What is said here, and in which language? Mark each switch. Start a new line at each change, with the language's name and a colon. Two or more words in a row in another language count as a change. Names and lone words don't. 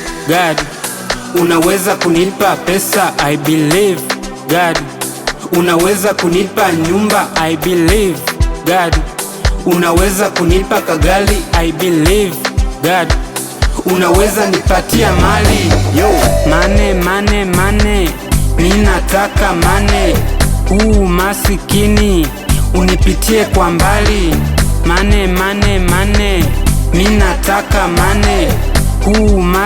Swahili: God. Unaweza kunipa pesa,
English: I believe God.
Swahili: Unaweza kunipa nyumba,
English: I believe God.
Swahili: Unaweza kunipa kagali,
English: I believe God.
Swahili: Unaweza nipatia mali, yo. Mane, mane, mane, ninataka mane. Masikini unipitie kwa mbali. Mane, mane, mane, ninataka mane.